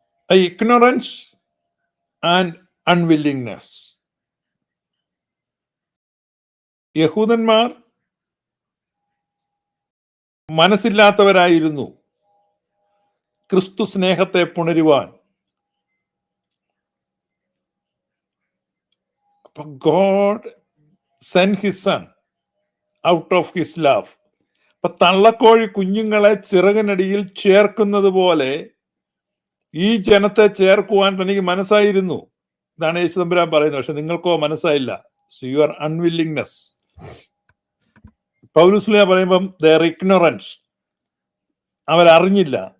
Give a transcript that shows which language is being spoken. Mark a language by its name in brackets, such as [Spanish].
[English] Ignorance and unwillingness. [Malayalam] യഹൂദന്മാർ മനസ്സില്ലാത്തവരായിരുന്നു ക്രിസ്തു സ്നേഹത്തെ പുണരുവാൻ. [English] God sent his son out of his love. [Malayalam] അപ്പൊ തള്ളക്കോഴി കുഞ്ഞുങ്ങളെ ചിറകിനടിയിൽ ചേർക്കുന്നത് പോലെ ഈ ജനത്തെ ചേർക്കുവാൻ തനിക്ക് മനസ്സായിരുന്നു. ഇതാണ് യേശു തമ്പുരാൻ പറയുന്നത്. പക്ഷെ നിങ്ങൾക്കോ മനസ്സായില്ല. [English] So your unwillingness. [Malayalam] പൗലോസ് പറയുമ്പം [English] their ignorance, [Malayalam] അവരറിഞ്ഞില്ല.